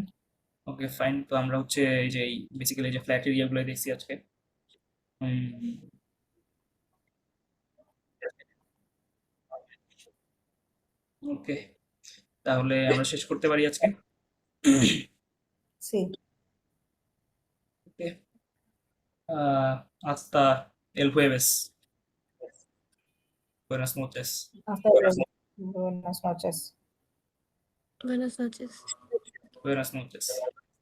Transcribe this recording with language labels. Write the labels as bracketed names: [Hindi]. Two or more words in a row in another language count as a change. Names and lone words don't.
[Bangla] ওকে ফাইন, তো আমরা হচ্ছে এই যে বেসিক্যালি যে ফ্ল্যাট এরিয়াগুলো দেখছি আজকে। ওকে, তাহলে আমরা শেষ করতে পারি আজকে। Sí, ওকে, [Spanish] hasta el jueves। Buenas noches। hasta luego. Buenas noches. Buenas noches. Buenas noches।